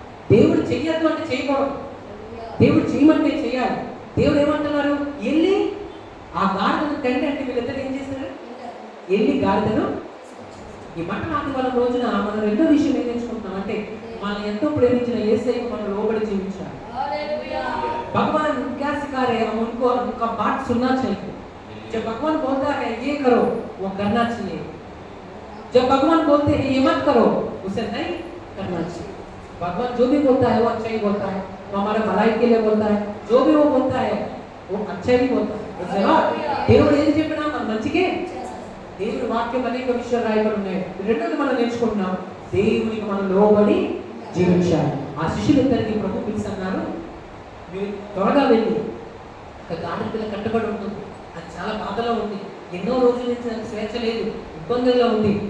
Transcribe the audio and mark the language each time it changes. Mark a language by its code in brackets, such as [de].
[te] దేవుడు చెయ్యొద్దు అంటే చేయకూడదు, దేవుడు చేయమంటే చేయాలి. దేవుడు ఏమంటున్నారు? వెళ్ళి ఆ గాడిదను తండ్రి అంటే వీళ్ళిద్దరు ఏం చేశారు? వెళ్ళి గాడిదను. ఈ మంటలాంటి వాళ్ళ రోజున మనం రెండో విషయం ఏం నేర్చుకుంటున్నాం అంటే మనం ఎంతో ప్రేమించిన యేసయ్యకు మనం లోబడి జీవించాలి. [hi] भगवान क्या सिखा रहे हैं? हम उनको उनका बात सुनना चाहिए. जब भगवान बोलता है ये करो, वो करना चाहिए. जब भगवान बोलते हैं ये मत करो, उसे नहीं करना चाहिए. भगवान जो भी बोलता है वो अच्छा ही बोलता है, वो हमारे भलाई के लिए बोलता है. जो भी वो बोलता है वो अच्छा ही बोलता है. [te] దేవుడు ఏం చెప్పినా మన మంచికే. దేవుని వాక్యం అనేక విషయాలు రాయబడి ఉన్నాయి. రెండోది మనం నేర్చుకుంటున్నాం, దేవునికి మనం లోబడి జీవించాలి. ఆ శిష్యులిద్దరికీ ప్రభు పిలిచి అన్నారు, మీరు త్వరగా వెళ్ళి ఒక గాడిద పిల్ల కట్టబడి ఉంటుంది, అది చాలా బాధలో ఉంది, ఎన్నో రోజుల నుంచి నాకు స్వేచ్ఛ లేదు, ఇబ్బందుల్లో ఉంది.